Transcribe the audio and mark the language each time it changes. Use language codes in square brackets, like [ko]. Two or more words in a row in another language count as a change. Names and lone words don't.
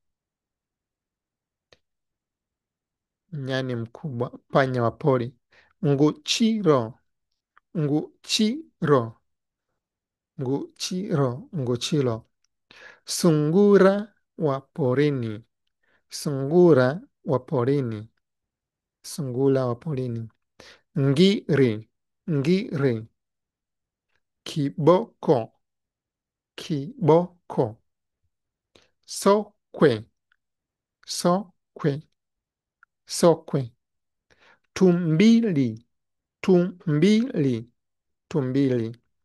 [sw] Nyani mkubwa, panya wapoli. Nguchiro, nguchiro, nguchiro, nguchiro. Sungura waporini, sungura waporini, sungura waporini. Ngiri, ngiri. Kiboko, kiboko. Sokwe, sokwe, sokwe. Tumbili, tumbili, tumbili.